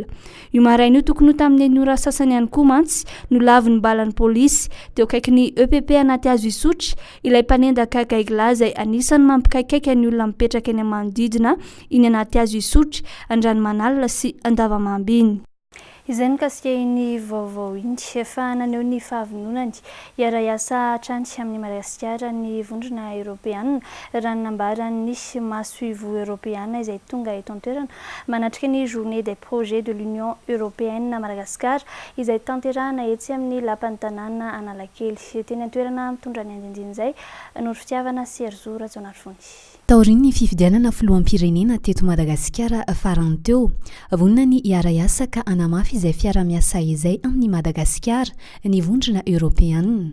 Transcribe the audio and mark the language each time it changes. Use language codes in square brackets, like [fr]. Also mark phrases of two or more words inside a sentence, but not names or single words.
[mg] Io maraina io tokony ho tamin'ny ora sasany ihany koa mantsy no lavy ny balan'ny pôlisy teo akaikin'ny EPP anaty hazo isotry ilay mpanendaka gaigla izay anisany mampikaikaika ny olona mipetraka eny manodidina iny anaty hazo isotry Andranomanalina sy Andavamamba iny. Izay nikasikeny vaovao iny efa naneho ny fahavononany iara-iasa hatrany amin'ny Madagasikara ny vondrona Europeana raha nambarany masoivo Europeana izay tonga eto an-toerana manatrika ny [fr] journée des projets de l'Union Européenne [mg] na Madagasikara izay tanterahana etsy amin'ny lapan'ny tanàna Analakely teny an-toerana mitondra ny andinindiny izay noro fitiavana sy Erzora Jonarfony. Taorian'ny fifidianana filoham-pirenena teto Madagasikara farany teo vonina ny iara-iasa ka anamafy izay fiara-miasa izay amin'ny Madagasikara ny vondrona Europeana.